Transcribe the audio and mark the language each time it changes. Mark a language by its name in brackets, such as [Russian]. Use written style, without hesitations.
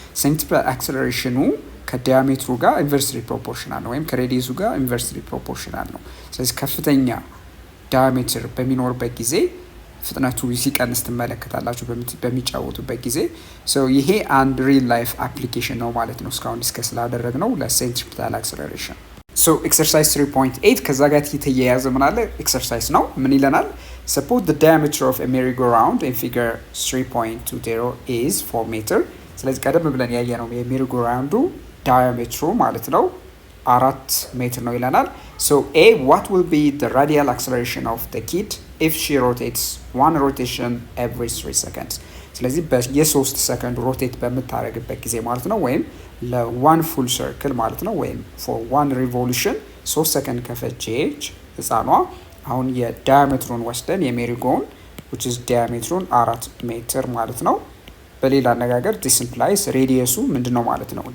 [Amharic] centripetal acceleration ከዲያሜትሩ ጋር ኢንቨርስሊ ፕሮፖርሽናል ነው ወይም ከሬዲየሱ ጋር ኢንቨርስሊ ፕሮፖርሽናል ነው። ስለዚህ ከፍተኛ ዳያሜትር በሚኖርበት ጊዜ ፍጥነቱ ሲቀንስ ትመለከታላችሁ በሚጫወቱበት ጊዜ። ይሄ አንድ ሪል ላይፍ አፕሊኬሽን ነው ማለት ነው እስካሁን ዲስከስ ስላደረግነው ለሴንትሪፒታል አክሰለሬሽን። ኤክሰርሳይዝ 3.8 ከዛ ጋር የተያያዘ ምን አለ ኤክሰርሳይዝ ነው። ምን ይለናል? [English] suppose the diameter of a merry-go-round in figure 3.20 is 4 meter። [Amharic] ስለዚህ ቀደም ብለን ያየነው የሜሪ-ጎ-ራውንዱ ዳያሜትሩ ማለት ነው 4 ሜትር ነው ይለናል። [English] A, what will be the radial acceleration of the kid if she rotates one rotation every 3 seconds? [Amharic] ስለዚህ በየ3 ሰከንድ ሮቴት በምታደርግበት ጊዜ ማለት ነው ወይም ለ1 full circle ማለት ነው ወይም [English] for 1 revolution [Amharic] 3 ሰከንድ ከፈጀች ህፃኗ አሁን የዳያሜትሩን ወስደን የሜሪጎን which is ዳያሜትሩን 4 ሜትር ማለት ነው። በሌላ አነጋገር [English] this implies [Amharic] ሬዲየሱ ምንድነው ማለት ነው?